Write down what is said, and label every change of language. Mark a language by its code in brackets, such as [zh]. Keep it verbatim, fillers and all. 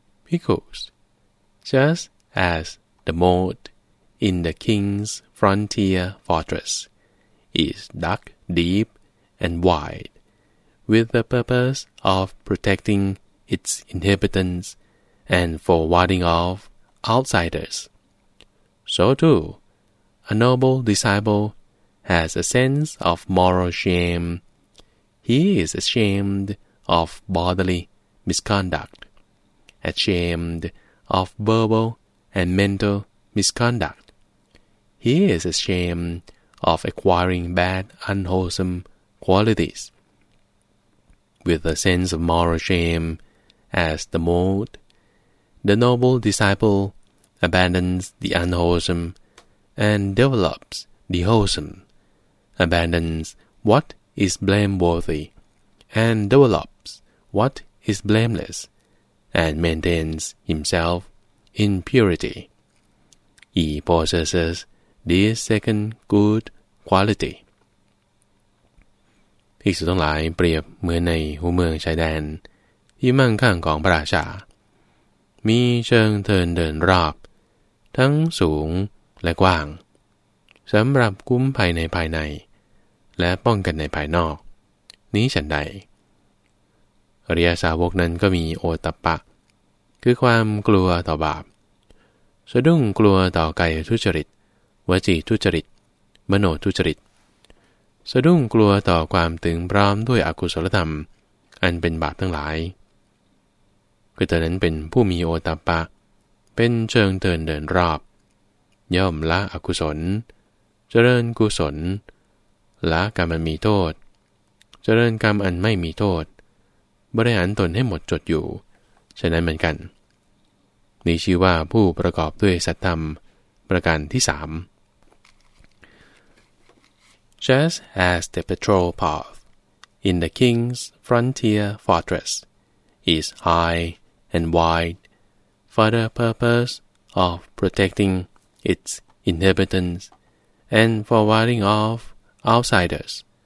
[en] Because just as the mold in the king's frontier fortress is dug deep and wide with the purpose of protecting its inhabitants and for warding off outsiders, so too a noble disciple has a sense of moral shame. He is ashamed of bodily misconduct, ashamed of verbal and mental misconduct. He is ashamed of acquiring bad, unwholesome qualities. With a sense of moral shame as the mold, the noble disciple abandons the unwholesome and develops the wholesome. Abandons what is blameworthy, and develops what is blameless, and maintains himself in purity. He possesses this second good quality. [th] ภิกษุทั้งหลายเปรียบเหมือนในหัวเมืองชายแดนที่มั่งคั่งของพระราชามีเชิงเทินเดินรอบทั้งสูงและกว้างสำหรับคุ้มภัยในภายในและป้องกันในภายนอกนี้ฉันใด อริยสาวกนั้นก็มีโอตัปปะคือความกลัวต่อบาปสะดุ้งกลัวต่อกายทุจริตวจีทุจริตมโนทุจริตสะดุ้งกลัวต่อความถึงพร้อมด้วยอกุศลธรรมอันเป็นบาปทั้งหลาย คือเธอนั้นเป็นผู้มีโอตัปปะเป็นเชิงเดินเดินรอบย่อมละอกุศลเจริญกุศลละกรรมอันมีโทษเจริญกรรมอันไม่มีโทษบริหารตนให้หมดจดอยู่ฉะนั้นเหมือนกันนี้ชื่อว่าผู้ประกอบด้วยสัตธรรมประการที่สาม [en] Just as the patrol path in the king's frontier fortress is high and wide for the purpose of protecting its inhabitants and for warding off outsiders.